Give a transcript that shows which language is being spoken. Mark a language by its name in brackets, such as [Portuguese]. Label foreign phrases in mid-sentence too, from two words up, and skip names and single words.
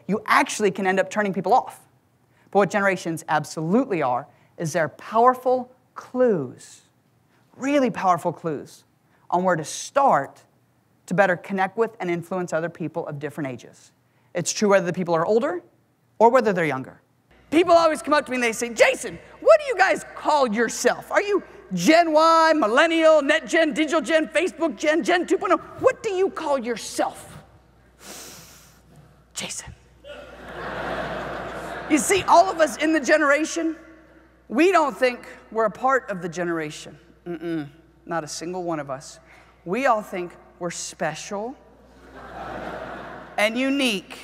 [English] You actually can end up turning people off. But what generations absolutely are is they're powerful clues, really powerful clues on where to start to better connect with and influence other people of different ages. It's true whether the people are older or whether they're younger. People always come up to me and they say, Jason, what do you guys call yourself? Are you Gen Y, Millennial, Net Gen, Digital Gen, Facebook Gen, Gen 2.0? What do you call yourself? Jason. You see, all of us in the generation, we don't think we're a part of the generation. Not a single one of us. We all think we're special and unique.